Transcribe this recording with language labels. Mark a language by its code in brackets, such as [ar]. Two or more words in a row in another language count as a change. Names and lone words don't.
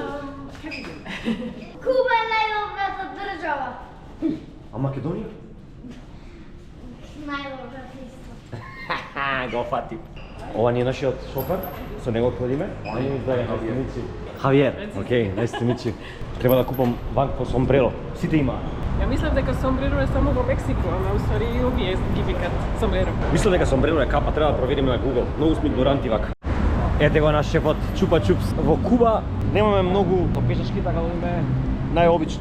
[mk] Куба е најдобрата држава. А Македонија? Најдобрата исто. Ха, го фатим. Ова ни е нашиот шофер, со него ќе одиме. А ние издај Хавиер. Хавиер, океј, [en] nice to meet you. [mk] Треба да купам вакво сомбреро. Сите имаат. Ја мислев дека сомбреро е само во Мексико, ама уствари и овие ги викат сомбреро. Мислам дека сомбреро е капа, треба да провериме на Google. Многу сме игноранти вака. Ете го наш шефот Чупа Чупс. Во Куба немаме многу пешачки, така да име најобично.